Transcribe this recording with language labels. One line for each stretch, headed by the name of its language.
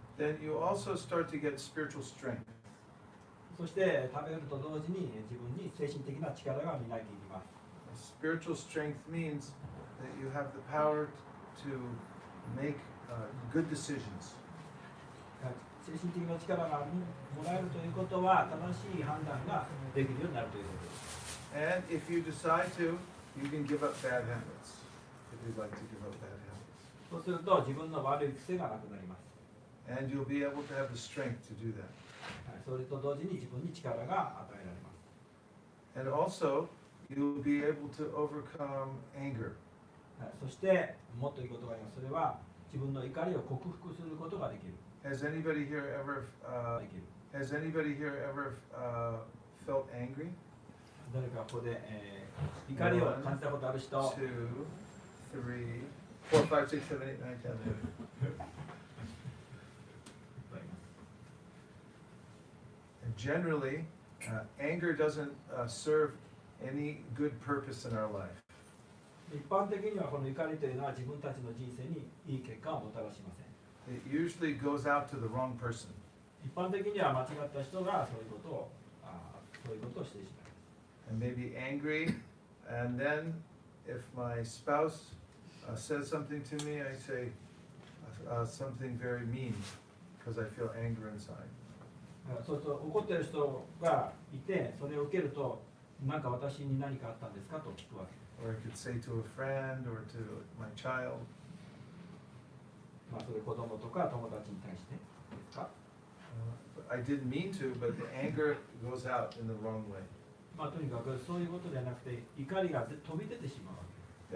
English: then you also start to get spiritual strength.
Japanese: そして食べると同時に自分に精神的な力がみなぎります。
English: Spiritual strength means that you have the power to make good decisions.
Japanese: 精神的な力がもらえるということは正しい判断ができるようになるということです。
English: And if you decide to, you can give up bad habits. we'd like to give up bad habits.
Japanese: そうすると自分の悪い癖がなくなります。
English: And you'll be able to have the strength to do that.
Japanese: はい、それと同時に自分に力が与えられます。
English: And also, you'll be able to overcome anger.
Japanese: はい、そしてもっといいことがあります。それは自分の怒りを克服することができる。
English: Has anybody here ever,
Japanese: できる。
English: has anybody here ever felt angry?
Japanese: 誰かここで、怒りを感じたことある人。
English: 1, 2, 3, 4, 5, 6, 7, 8, 9, 10. And generally, anger doesn't serve any good purpose in our life.
Japanese: 一般的にはこの怒りというのは自分たちの人生にいい結果をもたらしません。
English: It usually goes out to the wrong person.
Japanese: 一般的には間違った人がそういうことをしてしまいます。
English: And maybe angry, and then if my spouse says something to me, I say something very mean because I feel anger inside.
Japanese: そうすると怒っている人がいて、それを受けると、何か私に何かあったんですかと聞くわけ。
English: Or I could say to a friend or to my child.
Japanese: まあそれ子供とか友達に対してですか。
English: I didn't mean to, but the anger goes out in the wrong way.
Japanese: まあとにかくそういうことではなくて、怒りが飛び出てしまうわけ。